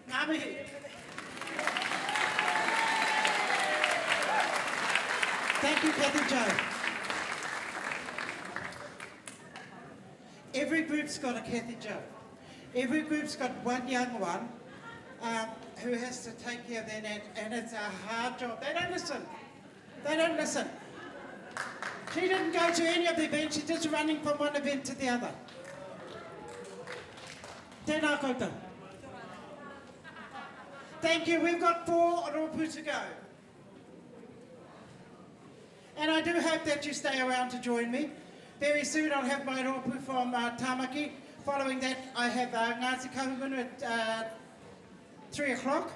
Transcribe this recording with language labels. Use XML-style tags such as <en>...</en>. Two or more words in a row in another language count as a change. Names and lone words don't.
<en>mihi. Thank you, Kathy Jo. Every group's got a Kathy Jo. Every group's got one young one who has to take care of that, and it's a hard job. They don't listen. They don't listen. She didn't go to any of the events, she's just running from one event to the other.</en> <mi>Tēnā koutou.</mi> <en>Thank you, we've got 4 rōpū to go. And I do hope that you stay around to join me. Very soon I'll have my rōpū from Tamaki. Following that, I have Ngāti Kahungunu at 3 o'clock.</en>